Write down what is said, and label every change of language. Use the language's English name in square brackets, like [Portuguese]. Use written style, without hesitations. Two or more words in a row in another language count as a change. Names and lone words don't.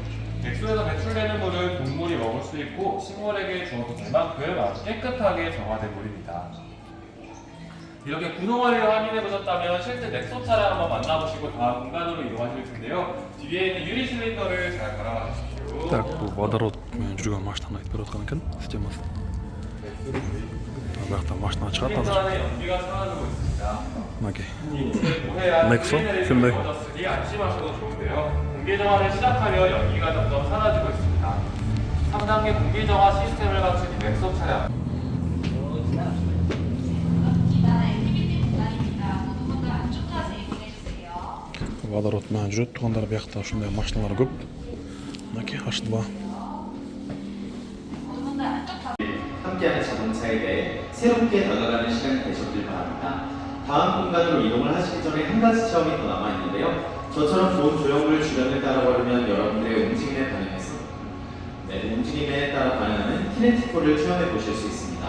[Korean] 백수에서 배출되는 물은 동물이 먹을 수 있고 식물에게 주어도 될 만큼 아주 깨끗하게 정화된 물입니다. 이렇게 구성원을 확인해 보셨다면 실제 넥소 차량 한번 만나보시고 다음 공간으로 이동하실 텐데요. 뒤에 있는 유리 실린더를 잘 바라봐 주십시오. [Kyrgyz] Так, бул водородмен жүргөн машинаны айтып берип аткан экен, системасы. Биякта машина чыгат азыр. [Korean] 실린더 안에 연기가 사라지고 있습니다. [Kyrgyz] Мынакей. [Korean] 넥소? 근데- 니 안심하셔도 좋은데요. 공기 정화를 시작하면 연기가 점점 사라지고 있습니다. 3단계 공기 정화 시스템을 갖춘 이 넥소 차량. 액티비티 공간입니다. 모두 안쪽 가서 이용해 주세요. [Kyrgyz] Водород менен жүрөт. Туугандар биякта ушундай машиналар көп. Мынакей H2. [Korean] 모두 안쪽 가. 함께하는 자동차에 대해 새롭게 다가가는 시간이 되셨길 바랍니다. 다음 공간으로 이동을 하시기 전에 한 가지 체험이 더 남아있는데요. 저처럼 좋은 조형물 주변을 따라 걸으면 여러분들의 움직임에 반응해서 움직임에 따라 반응하는 키네티코를 체험해 보실 수 있습니다.